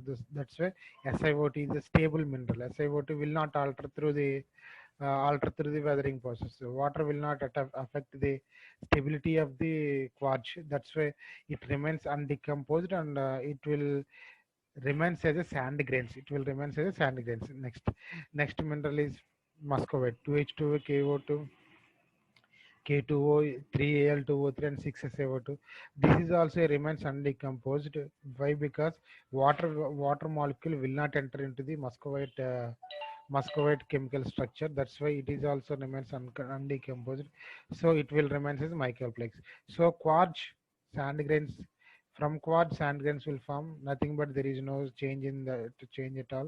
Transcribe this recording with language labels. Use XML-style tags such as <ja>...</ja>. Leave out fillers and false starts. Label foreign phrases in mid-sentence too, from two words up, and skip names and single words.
<en>That's why SiO2 is a stable mineral. SiO2 will not alter through the weathering process. So water will not affect the stability of the quartz. That's why it remains undecomposed, and it will remains as a sand grains. It will remains as a sand grains. Next mineral is muscovite. 2H2O, KO2, K2O, 3Al2O3, and 6SaO2. This is also remains undecomposed. Why? Because water molecule will not enter into the muscovite chemical structure. That's why it is also remains undecomposed. So it will remain as microplex. So quartz sand grains, from quartz sand grains will form nothing but there is no change in the to change at all.</en>